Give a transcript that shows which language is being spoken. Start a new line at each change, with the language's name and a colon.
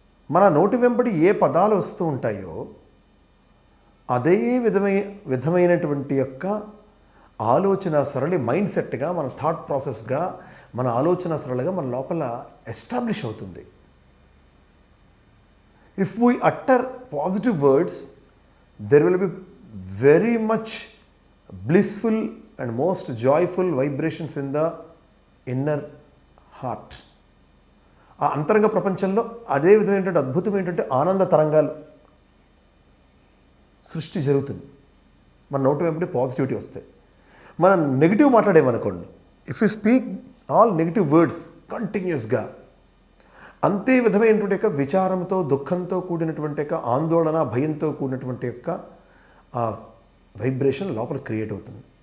Telugu: మన నోటి వెంబడి ఏ పదాలు వస్తూ ఉంటాయో అదే విధమైనటువంటి యొక్క ఆలోచన సరళి, మైండ్ సెట్గా, మన థాట్ ప్రాసెస్గా, మన ఆలోచన సరళిగా మన లోపల ఎస్టాబ్లిష్ అవుతుంది.
English: If we utter positive words, there will be very much blissful and most joyful vibrations in the inner heart.
Telugu: ఆ అంతరంగ ప్రపంచంలో అదే విధమైనటువంటి అద్భుతమైనటువంటి ఆనంద తరంగాలు సృష్టి జరుగుతుంది. మన నోటి వెంబడి పాజిటివిటీ వస్తాయి. మనం negative మాట్లాడేమనుకోండి,
English: if you speak all negative words
Telugu: కంటిన్యూస్గా, అంతే విధమైనటువంటి యొక్క విచారంతో, దుఃఖంతో కూడినటువంటి యొక్క ఆందోళన, భయంతో కూడినటువంటి యొక్క ఆ వైబ్రేషన్ లోపల క్రియేట్ అవుతుంది.